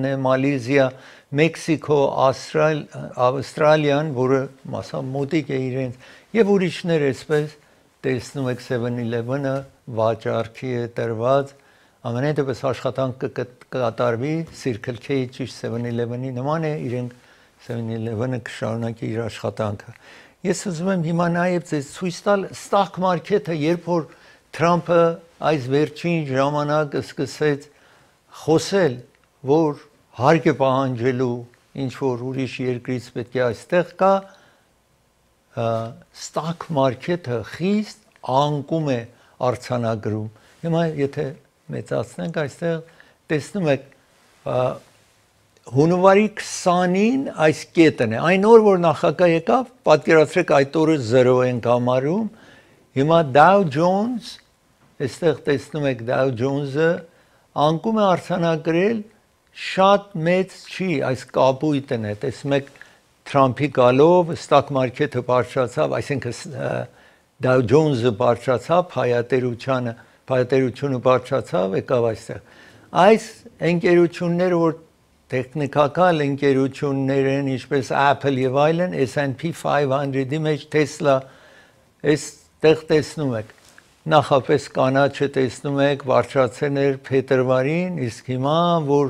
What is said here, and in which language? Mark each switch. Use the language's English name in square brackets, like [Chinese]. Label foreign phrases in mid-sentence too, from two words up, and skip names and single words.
[Armenian] է, Մալեզիա, Մեքսիկո, Ավստրալիան, որը մասամբ մոտիկ է իրենց, եւ ուրիշներ այսպես տեսնում եք 7-Eleven-ը վաճառքի է տրված, ամենայն դեպս աշխատանքը կկատարվի Circle K ճիշտ 7-Eleven-ի նման է, իրենք 7-Eleven-ը կշարունակի իր աշխատանքը։ Ես ուզում եմ հիմա նաեւ ձեզ ցույց տալ [English] stock market- [Armenian] ը, երբ որ Թրամփը այս վերջին ժամանակ սկսեց խոսել, որ հարկ է պահանջելու ինչ որ ուրիշ երկրից պետք է այստեղ կա [English] stock market- [Armenian] ը խիստ անկում է արձանագրում։ Հիմա եթե մեծացնենք այստեղ տեսնում եք հունվարի 20-ին այս կետն է։ Այն օր որ նախագահ եկավ, պատկերացրեք այդ օրը 0 ենք համարում։ Հիմա Dow Jones, այստեղ տեսնում եք Dow Jones-ը անկում է արձանագրել շատ մեծ չի, այս կապույտն է, տեսնում եք Թրամփի գալով [English] stock market- [Armenian] ը բարձրացավ, այսինքն Dow Jones-ը բարձրացավ, փայտերությունը բարձրացավ, եկավ այստեղ։ Այս ընկերությունները, որ տեխնիկական ընկերություններ են, ինչպես Apple եւ այլն, S&P 500-ի մեջ Tesla, այստեղ տեսնում եք նախապես կանաչը տեսնում եք բարձրացել էր փետրվարին, իսկ հիմա որ